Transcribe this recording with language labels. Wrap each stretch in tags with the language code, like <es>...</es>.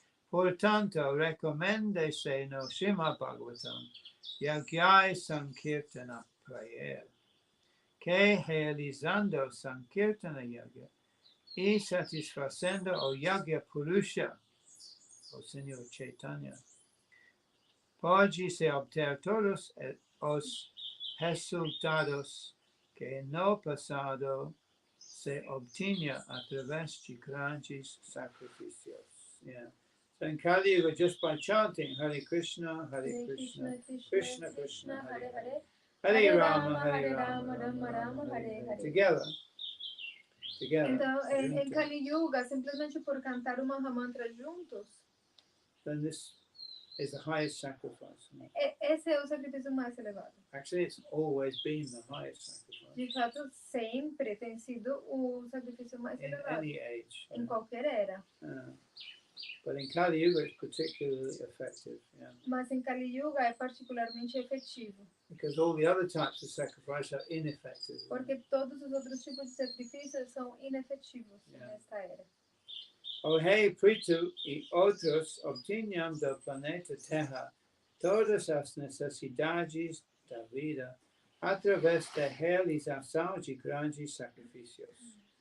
<pt>Portanto, recomenda-se no Srimad Bhagavatam Yagyai Sankirtana Prayer, que realizando Sankirtana Yagya e satisfazendo o Yagya Purusha, o Senhor Chaitanya, pode-se obter todos os resultados que no passado se obtinha através de grandes sacrifícios.</pt> <en>Yeah. So in Kali Yuga, just by chanting Hare Krishna, Hare Krishna, Krishna Krishna, Hare Hare, Hare Rama, Hare Rama, Rama Rama, Hare Hare, together, together.</en> <pt>Então, em juntos, Kali Yuga, simplesmente por cantar o Mahamantra juntos,</pt> <en>then this is the highest sacrifice.</en> <pt>esse é o sacrifício mais elevado.</pt> <en>Actually, it's always been the highest sacrifice</en> <pt>De fato, sempre tem sido o sacrifício mais</pt> <en>in</en> <pt>elevado,</pt> <en>any age.</en> <pt>em qualquer era.</pt> <en>But in Kali Yuga, it's particularly effective.</en> <pt>Mas em Kali Yuga é particularmente efetivo,</pt> <en>Because all the other types of sacrifice are ineffective.</en> <pt>porque todos os outros tipos de sacrifícios são inefetivos nesta era. O rei Prithu e outros obtinham do planeta Terra todas as necessidades da vida através da realização de grandes sacrifícios.</pt>